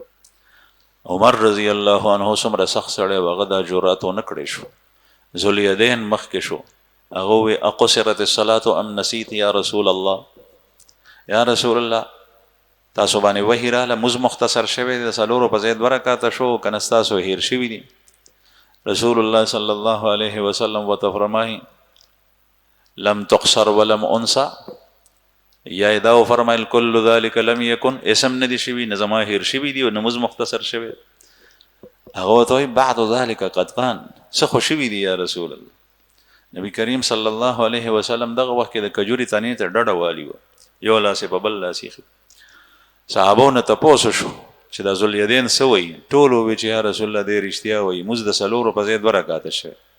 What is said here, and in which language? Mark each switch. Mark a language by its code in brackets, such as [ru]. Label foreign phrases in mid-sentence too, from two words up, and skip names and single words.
[ps] عمر رضی الله عنه څومره سخت سړی و هغه دا جرأت نه کړی شو ذوالیدین مخکې شو هغه وی [ar] اقصرت الصلاة ام نسیت یا رسول الله یا رسول الله [ps] تاسو باندې وحی راله موږ مختصر شوی د څلورو په ځای 2 رکعاته شو که نه ستاسو هیر شوي دي رسول الله صلی الله علیه وسلم ورته فرمایي [ar] لم تقصر ولم انسا [ps] یا دا فرمایل [ar] کل ذلك لم یکن [ps] اسم ندی شوی نه زما هیر شوی دی او نماز مختصر شوی هغه ته [ar] بعد ذلك قد كان [ps] څه خو شوی دی یا رسول الله نبی کریم صلی الله علیه وسلم دغه وخت د کجوري تنې ته ډډه والی و یو لاس په بل لاس یې صحابو نه تپوس شو چې د ذوالیدین څه وایي ټولو وی چې یا رسول الله دې رښتیا وایي موږ د څلورو په ځای 2 رکعاته شوی